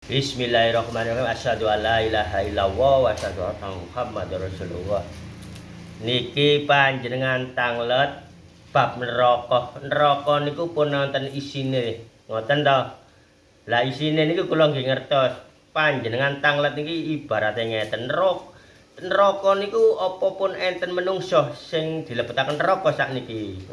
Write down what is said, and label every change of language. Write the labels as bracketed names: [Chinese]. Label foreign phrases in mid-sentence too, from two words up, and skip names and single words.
[Arabic] بسم الله الرحمن الرحيم. أشهد أن لا إله إلا الله وأشهد أن محمدا رسول الله. [Javanese] Niki panjenengan tanglet bab neraka. Neraka niku pun wonten isine. Ngoten to. Lah isine niku kula nggih ngertos. Panjenengan tanglet niki ibarate ngeten. Neraka niku apa pun enten menungso sing dilebetaken neraka sakniki.